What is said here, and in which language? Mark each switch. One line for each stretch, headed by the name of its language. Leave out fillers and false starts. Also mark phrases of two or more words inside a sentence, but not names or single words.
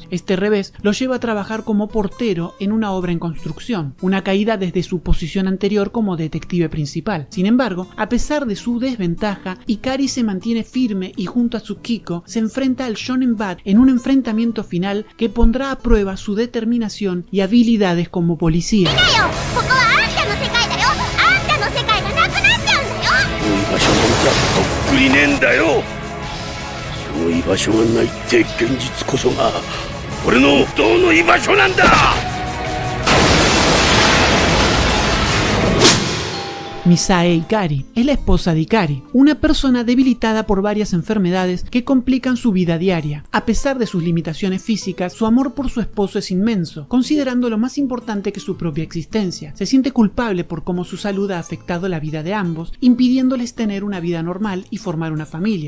Spanish: Este revés lo lleva a trabajar como portero en una obra en construcción, una caída desde su posición anterior como detective principal. Sin embargo, a pesar de su desventaja, Ikari se mantiene firme y junto a Tsukiko se enfrenta al Shonen Bat en un enfrentamiento final que pondrá a prueba su determinación y habilidades como policía.
Japanese: 居場所なんざとっくにねえんだよ。その居場所がないって現実こそが俺の本当の居場所なんだ。
Spanish: Misae Ikari es la esposa de Ikari, una persona debilitada por varias enfermedades que complican su vida diaria. A pesar de sus limitaciones físicas, su amor por su esposo es inmenso, considerándolo más importante que su propia existencia. Se siente culpable por cómo su salud ha afectado la vida de ambos, impidiéndoles tener una vida normal y formar una familia.